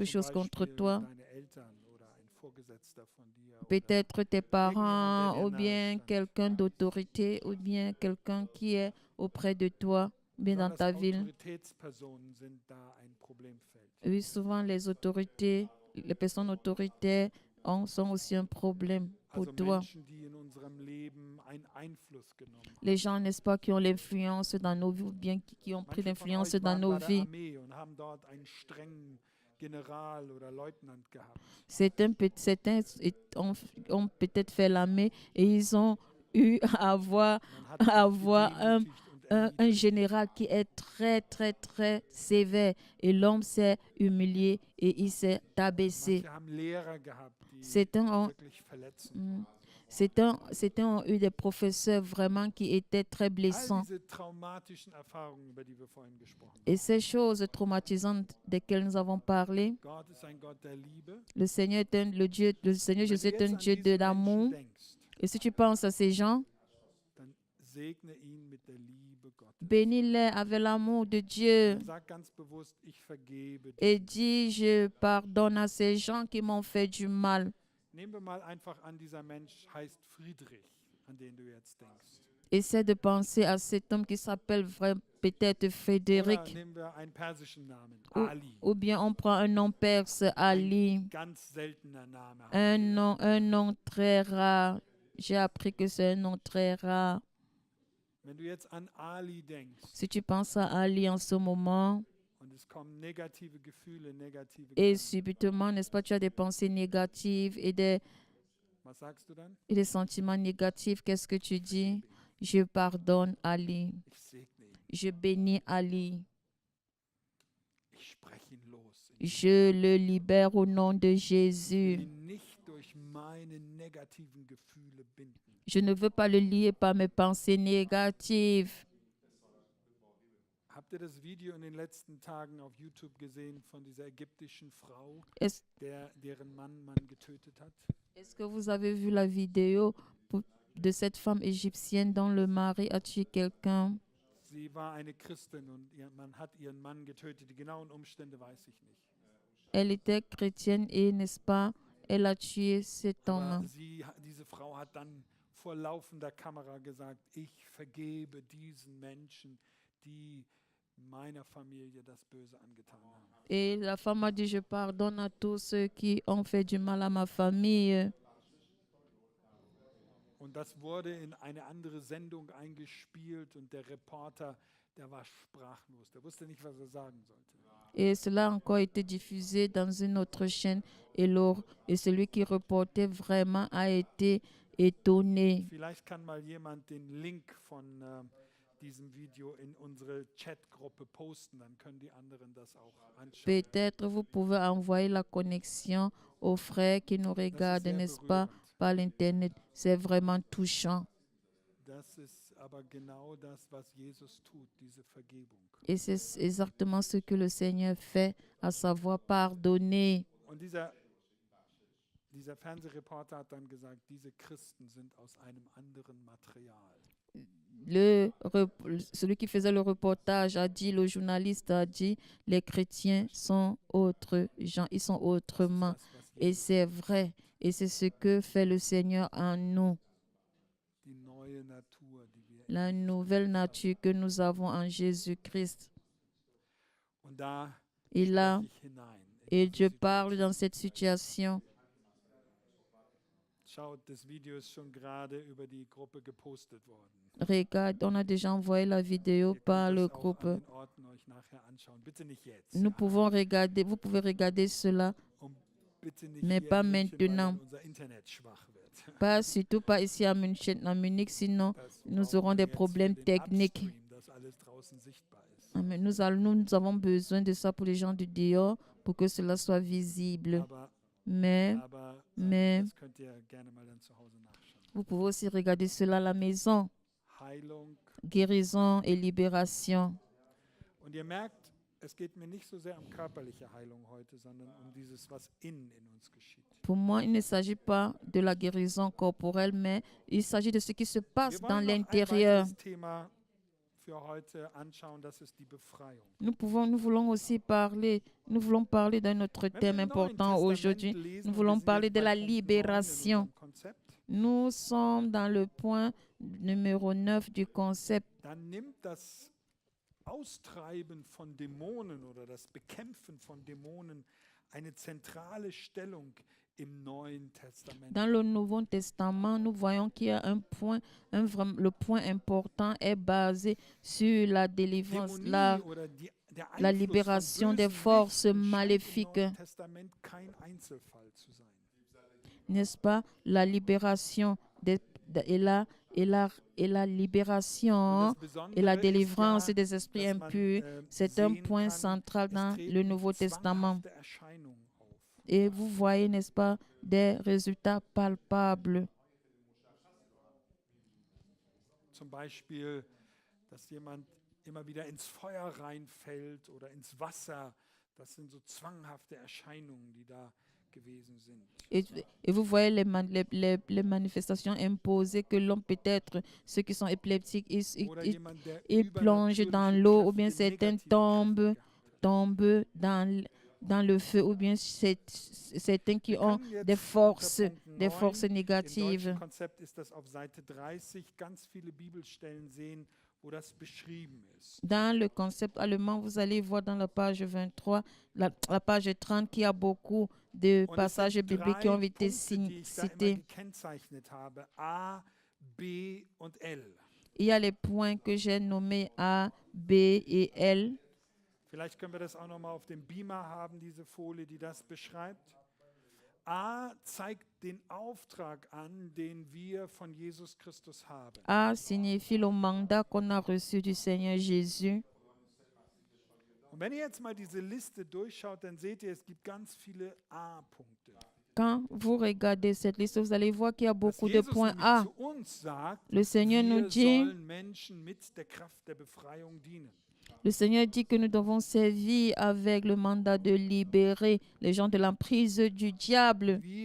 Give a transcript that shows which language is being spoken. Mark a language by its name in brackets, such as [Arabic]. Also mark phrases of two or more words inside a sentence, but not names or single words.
[German] zum [French] chose contre [German] Beispiel [French] toi, [German] deine Eltern oder ein Vorgesetzter von dir oder [French] peut-être tes parents [German] der [French] ou [German] dir [French] bien [German] nahe stand. [French] quelqu'un d'autorité ou bien quelqu'un qui est auprès de toi, bien dans ta [German] Besonders [French] ville. [German] Autoritätspersonen sind da ein Problemfeld. [French] Oui, souvent les personnes autoritaires sont aussi un problème pour [German] Also [French] toi. [German] Menschen, die in unserem Leben einen Einfluss genommen haben. [French] Les gens, n'est-ce pas, qui ont l'influence dans nos vies ou bien qui ont pris [German] Manche von [French] l'influence [German] euch [French] dans [German] waren [French] nos [German] bei der [French] vies. [German] Armee und haben dort einen strengen General oder Leutnant gehabt. [French] Certains ont peut-être fait l'armée et ils ont eu à avoir, [German] Man hat dich [French] avoir [German] gedemütigt und [French] un général qui est très, très, très sévère. Et l'homme s'est humilié et il s'est abaissé. [German] Manche haben Lehrer gehabt, die [French] Certains ont, [German] wirklich verletzend mm, waren. [French] certains ont eu des professeurs vraiment qui étaient très [German] All [French] blessants. [German] diese traumatischen Erfahrungen, über die wir vorhin gesprochen haben. [French] Et ces choses traumatisantes desquelles nous avons parlé, [German] Gott ist ein Gott der Liebe. [French] le Seigneur le Seigneur [German] Wenn [French] Jésus [German] du [French] est un [German] jetzt an [French] Dieu de [German] diese [French] l'amour. [German] Menschen denkst, [French] Et si tu penses à ces gens, [German] dann segne ihn mit der Liebe Gottes. [French] bénis-les avec l'amour de Dieu [German] Und sag ganz bewusst, ich vergebe dir. [French] et dis, je pardonne à ces gens qui m'ont fait du mal. [German] Nehmen wir mal einfach an, dieser Mensch heißt Friedrich, an den du jetzt denkst. [French] Essaie de penser à cet homme qui s'appelle peut-être [German] Oder [French] Frédéric. [German] nehmen wir einen persischen Namen, [French] Ou, Ali. ou bien on prend un nom perse, Ali. [German] Ganz seltener Name. haben wir. [French] Un nom très rare. J'ai appris que c'est un nom très rare. [German] Wenn du jetzt an Ali denkst [French] Si tu penses à Ali en ce moment, [German] und es kommen negative Gefühle, negative [French] et [German] Gedanken, [French] subitement, n'est-ce pas, tu as des pensées négatives [German] was sagst du dann? [French] et des sentiments négatifs, qu'est-ce que tu dis? Je pardonne Ali. [German] Ich segne ihn. [French] Je bénis Ali. [German] Ich spreche ihn los. [French] Je le libère au nom de [German] Ich will [French] Jésus. [German] ihn nicht durch meine negativen Gefühle binden. [French] Je ne veux pas le lier par mes pensées négatives. [German] Habt ihr das Video in den letzten Tagen auf YouTube gesehen von dieser ägyptischen Frau, [French] Est-ce [German] deren Mann getötet hat? [French] est-ce que vous avez vu la vidéo de cette femme égyptienne dont le mari a tué quelqu'un? [German] Sie war eine Christin und ihr Mann hat ihren Mann getötet. Die genauen Umstände weiß ich nicht. [French] Elle était chrétienne et, n'est-ce pas, elle a tué cet [German] Aber [French] homme. [German] diese Frau hat dann vor laufender Kamera gesagt, ich vergebe diesen Menschen, die meiner Familie das Böse angetan haben. [French] Et la femme a dit, je pardonne à tous ceux qui ont fait du mal à ma famille. [German] Und das wurde in eine andere Sendung eingespielt und der Reporter, der war sprachlos. Der wusste nicht, was er sagen sollte. [French] Et cela a encore été diffusé dans une autre chaîne. Et celui qui reportait vraiment a été étonné. [German] Vielleicht kann mal jemand den Link von diesem Video in unsere Chatgruppe posten, dann können die anderen das auch anschauen. [French] Peut-être vous pouvez envoyer la connexion aux frères qui nous regardent, [German] sehr [French] n'est-ce pas, [German] berührend. [French] par l'Internet. C'est vraiment touchant. [German] Das ist aber genau das, was Jesus tut, diese Vergebung. [French] Et c'est exactement ce que le Seigneur fait, à savoir pardonner. [German] Und dieser Fernsehreporter hat dann gesagt, diese Christen sind aus einem anderen Material. [French] Celui qui faisait le reportage a dit, le journaliste a dit, les chrétiens sont autres gens, ils sont autrement. [German] Das, was [French] Et [German] Jesus, [French] c'est vrai. Et c'est ce que fait le Seigneur en nous. [German] die neue Natur, die wir [French] La nouvelle nature que nous avons en Jésus-Christ. [German] und da [French] Et là, [German] spreche ich hinein. [French] et je parle dans cette situation. [German] Schaut, das Video ist schon gerade über die Gruppe gepostet worden. [French] Regarde, on a déjà envoyé la vidéo [German] Ihr [French] par [German] könnt [French] le [German] das auch [French] groupe. [German] an den Orten euch nachher anschauen. Bitte nicht jetzt. [French] Nous pouvons regarder, vous pouvez regarder cela, [German] Und bitte nicht [French] mais [German] hier [French] pas [German] in München, weil [French] maintenant. [German] dann unser Internet schwach wird. [French] pas surtout pas ici à Munich, sinon [German] Das [French] nous [German] brauchen [French] aurons [German] wir [French] des [German] jetzt für [French] problèmes [German] den [French] techniques. [German] Upstream, dass alles draußen sichtbar ist. [French] Mais nous avons besoin de ça pour les gens du dehors, pour que cela soit visible. [German] Aber, [French] Mais mais- [German] das könnt ihr gerne mal dann zu Hause nachschauen. [French] vous pouvez aussi regarder cela à la maison. [German] Heilung. [French] Guérison et libération. [German] Und ihr merkt, es geht mir nicht so sehr um körperliche Heilung heute, sondern um dieses, was innen in uns geschieht. [French] Pour moi, il ne s'agit pas de la guérison corporelle, mais il s'agit de ce qui se passe [German] Wir [French] dans [German] wollen noch ein [French] l'intérieur. [German] weiteres Thema für heute anschauen, das ist die Befreiung. [French] Nous voulons aussi parler, nous voulons parler d'un autre [German] Wenn wir [French] thème [German] im Neuen [French] important [German] Testament [French] aujourd'hui. [German] lesen, [French] Nous [German] und [French] voulons [German] wir sind [French] parler [German] jetzt [French] de [German] bei [French] la [German] Punkt 9 in [French] libération. [German] unserem Konzept, [French] Nous sommes dans le point numéro 9 du concept. [German] dann nimmt das Austreiben von Dämonen oder das Bekämpfen von Dämonen eine zentrale Stellung im Neuen Testament. [French] Dans le Nouveau Testament, nous voyons qu'il y a un point, le point important est basé sur la délivrance, [German] Dämonie oder der [French] la [German] Einfluss [French] libération [German] von [French] des [German] bösen [French] forces [German] Mächten scheint im [French] maléfiques. [German] Neuen Testament kein Einzelfall zu sein. [French] N'est-ce pas? La libération et et la libération et la délivrance des esprits impurs, c'est un point central dans le Nouveau Testament. Et vous voyez, n'est-ce pas, des résultats palpables. [German] Zum Beispiel, dass jemand immer wieder ins Feuer reinfällt oder ins Wasser. Das sind so zwanghafte Erscheinungen, die da gewesen sind. [French] Et vous voyez les manifestations imposées que l'homme peut-être, ceux qui sont épileptiques, ils plongent dans l'eau, ou bien certains tombent dans le feu, ou bien certains qui ont des forces négatives. [German] Im deutschen Konzept ist das auf Seite 30, ganz viele Bibelstellen sehen, wo das beschrieben ist. [French] Dans le concept allemand, vous allez voir dans la page 23, la page 30, qu'il y a beaucoup de passages bibliques qui ont été cités. [German] Habe, A, B und L. [French] Il y a les points que j'ai nommés A, B et L. [German] Vielleicht können wir das auch noch mal auf dem Beamer haben, diese Folie, die das beschreibt. A zeigt den Auftrag an, den wir von Jesus Christus haben. [French] A signifie le mandat qu'on a reçu du Seigneur Jésus. [German] Und wenn ihr jetzt mal diese Liste durchschaut, dann seht ihr, es gibt ganz viele A-Punkte. [French] Quand vous regardez cette liste, vous allez voir qu'il y a beaucoup de points A. Le Seigneur nous dit, le Seigneur dit que nous devons servir avec le mandat de libérer les gens de l'emprise du diable.